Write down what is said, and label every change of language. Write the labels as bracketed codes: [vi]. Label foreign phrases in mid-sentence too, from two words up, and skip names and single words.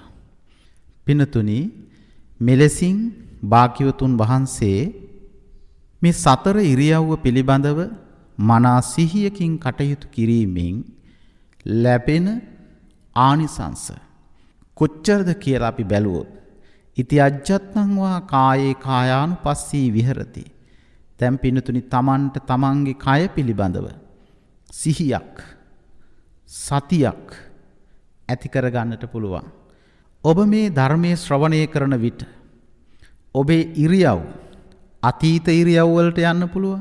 [si] පින්නතුනි මෙලෙසින් භාග්‍යවතුන් වහන්සේ මේ සතර ඉරියව්ව පිළිබඳව මනා සිහියකින් කටයුතු කිරීමෙන් ලැබෙන ආනිසංස කොච්චරද කියලා අපි බැලුවොත් [pi] ඉති අජ්ජත්නං වා කායේ කායානුපස්සී විහෙරති. [si] දැන් පින්නතුනි තමන්ට තමන්ගේ කය පිළිබඳව සිහියක් සතියක් ඇති කර ගන්නට පුළුවන්. ඔබ මේ ධර්මයේ ශ්‍රවණය කරන විට ඔබේ ඉරියව් අතීත ඉරියව් වලට යන්න පුළුවන්.